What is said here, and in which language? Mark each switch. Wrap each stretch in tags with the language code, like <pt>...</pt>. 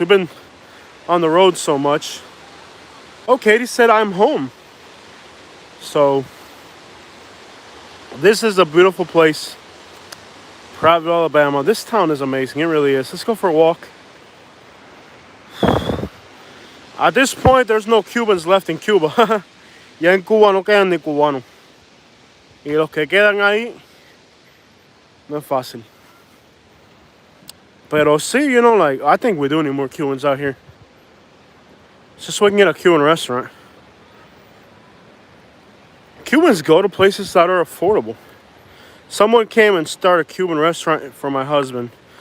<en>We've been on the road so much. Oh, Katie said I'm home. So, this is a beautiful place. Prattville, Alabama. This town is amazing. It really is. Let's go for a walk. At this point, there's no Cubans left in Cuba.</en> <es>Ya en Cuba no quedan ni cubanos. Y los que quedan ahí, no es fácil. Pero sí,</es> <en>you know, like, I think we do need more Cubans out here. Just so we can get a Cuban restaurant. Cubans go to places that are affordable. Someone came and started a Cuban restaurant for my husband.</en>